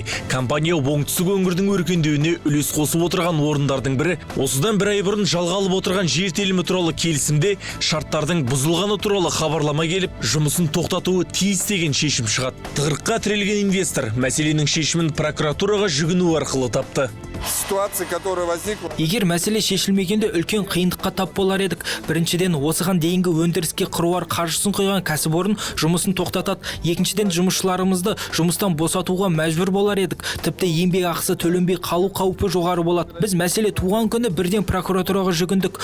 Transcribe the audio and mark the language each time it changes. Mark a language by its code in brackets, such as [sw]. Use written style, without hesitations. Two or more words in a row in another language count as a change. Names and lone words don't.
[kk] Компания оңтүстік өңірдің өркендеуіне үлес қосып отырған орындардың бірі. Осыдан бір ай бұрын жалға алып отырған жер телімі туралы келісімде шарттардың бұзылғаны туралы хабарлама келіп, жұмысын тоқтатуы тиіс деген шешім шығады. Тығырыққа тірелген инвестор мәселенің шешімін прокуратураға жүгіну арқылы тапты. [ru] ситуации, которая возникла. [kk] Егер мәселе шешілмегенде үлкен қиындыққа тап болар едік. Біріншіден, осыған дейінгі өндіріске қыруар қаржысын құйған кәсіпорын жұмысын тоқтатады. Екіншіден, жұмысшыларымызды жұмыстан босатуға мәжбүр болар едік. Тіпті еңбек ақысы төленбей қалу қаупі жоғары болады. Біз мәселе туған күні бірден прокуратураға жүгіндік.